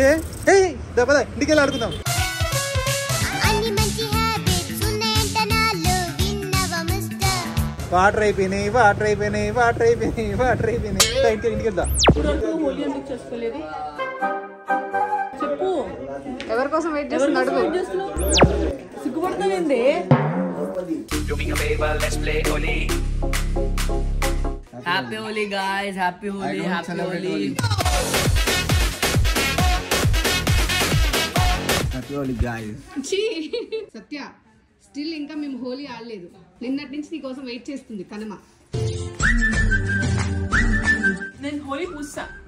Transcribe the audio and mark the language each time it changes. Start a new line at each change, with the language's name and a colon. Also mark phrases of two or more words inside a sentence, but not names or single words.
Telugu: ఇంటికి వెళ్ళి ఆడుకుందాం. వాటర్ అయిపోయినాయి. ఇంటికి వెళ్దాం. చెప్పు, ఎవరి కోసం వెయిట్ చేస్తున్నాడు? సిగ్గుపడతావేంది?
English: Happy Holi guys, happy Holi, happy Holi. Happy Holi guys.
Telugu: సత్య, స్టిల్ ఇంకా మేము హోలీ ఆడలేదు. నిన్నటి నుంచి నీ కోసం వెయిట్ చేస్తుంది కనమ. నేను హోలీ పూస్తా.